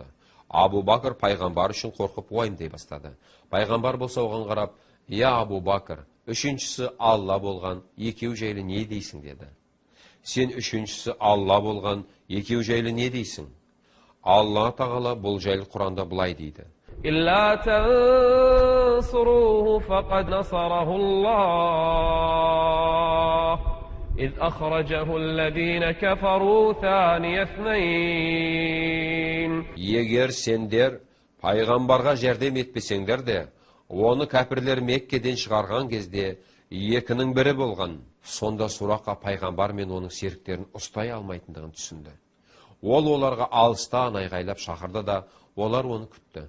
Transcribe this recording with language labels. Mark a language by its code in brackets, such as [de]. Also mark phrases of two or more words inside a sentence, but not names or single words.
[kk] Абу Бакр пайғамбар үшін қорқып уайымдай бастады. Пайғамбар болса оған қарап, «Я Абу Бакр, үшіншісі Алла болған, екеу жайлы не дейсің?» деді. «Сен үшіншісі Алла болған, екеу жайлы не дейсің?» Алла тағала бұл жайлы Құранда былай дейді. [ar] إلا تنصروه فقد نصره الله إذ أخرجه الذين كفروا ثاني اثنين. [kk] Егер сендер пайғамбарға жәрдем етпесеңдер де, оны кәпірлер Меккеден шығарған кезде екінің бірі болған. Сонда Сурақа пайғамбар мен оның серіктерін ұстай алмайтындығын түсінді. Ол оларға алыстан айғайлап шақырды да, олар оны күтті.